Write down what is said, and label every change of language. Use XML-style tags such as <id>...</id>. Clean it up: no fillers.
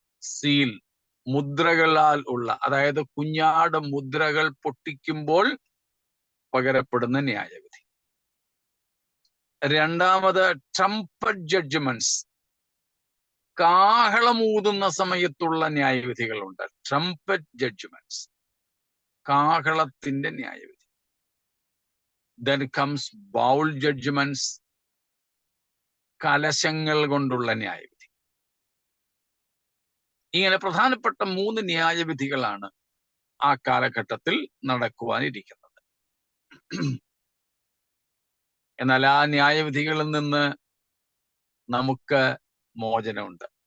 <ml>Seal, മുദ്രകളാൽ ഉള്ള, അതായത് കുഞ്ഞാട് മുദ്രകൾ പൊട്ടിക്കുമ്പോൾ പകരപ്പെടുന്ന ന്യായവിധി. രണ്ടാമത്, ട്രംപറ്റ് ജഡ്ജ്മെന്റ്സ്, കാഹളമൂതുന്ന സമയത്തുള്ള ന്യായവിധികളുണ്ട്. ട്രംപറ്റ് ജഡ്ജ്മെന്റ്സ്, കാഹളത്തിന്റെ ന്യായവിധി.</ml> <en>Then comes bowl judgments,</en> <ml>കലശങ്ങൾ കൊണ്ടുള്ള ന്യായവിധി. ഇങ്ങനെ പ്രധാനപ്പെട്ട 3 ന്യായവിധികളാണ് ആ കാലഘട്ടത്തിൽ നടക്കുവാനിരിക്കുന്നത്. എന്നാൽ ആ ന്യായവിധികളിൽ നിന്ന് നമുക്ക് മോചനമുണ്ട്.</ml>